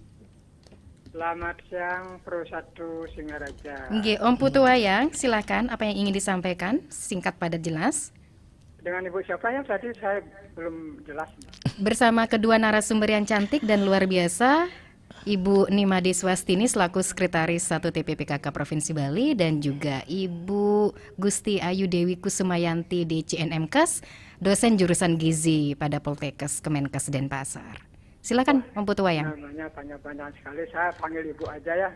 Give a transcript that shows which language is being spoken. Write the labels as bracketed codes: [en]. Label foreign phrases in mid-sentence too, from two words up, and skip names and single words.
[id] Selamat siang Pro 1 Singaraja. Om Putu Wayang, silakan apa yang ingin disampaikan, singkat padat jelas. Dengan Ibu siapa yang tadi saya belum jelas. Bersama kedua narasumber yang cantik dan luar biasa, Ibu Nimade Swastini selaku Sekretaris 1 TPPKK Provinsi Bali, dan juga Ibu Gusti Ayu Dewi Kusumayanti DCNMKes, dosen jurusan Gizi pada Poltekkes Kemenkes Denpasar. Silakan Om Putu Wayang. Namanya banyak sekali, saya panggil Ibu aja ya.